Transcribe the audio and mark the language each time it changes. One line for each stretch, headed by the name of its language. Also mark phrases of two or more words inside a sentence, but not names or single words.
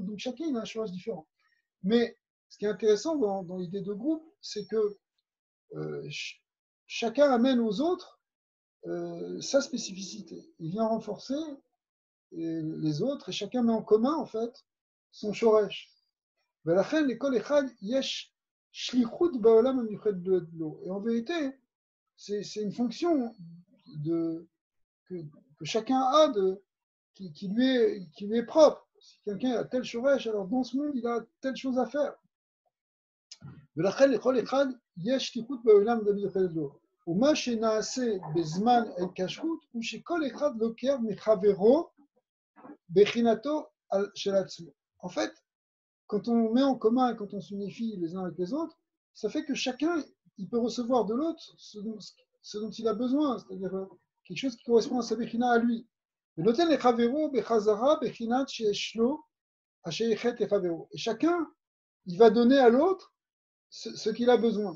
French: Donc chacun, il a un choix différent. Mais ce qui est intéressant dans l'idée de groupe, c'est que chacun amène aux autres sa spécificité. Il vient renforcer les autres et chacun met en commun, en fait, son shoresh.
Hebrew: ולכן לכל אחד יש שליחות בעולם המיוחד לו.
French: Et en vérité, c'est une fonction que chacun a qui lui est propre. Si quelqu'un a tel shoresh, alors dans ce monde, il a telle chose à faire.
Hebrew: ולכן לכל אחד יש שליחות בעולם המיוחד לו. ומה שנעשה בזמן ההתקשרות הוא שכל אחד לוקח מחברו בחינתו של עצמו.
French: En fait, quand on met en commun et quand on s'unifie les uns avec les autres, ça fait que chacun, il peut recevoir de l'autre ce dont il a besoin. C'est-à-dire, quelque chose qui correspond à sa Bechina à lui. Et chacun, il va donner à l'autre ce qu'il a besoin.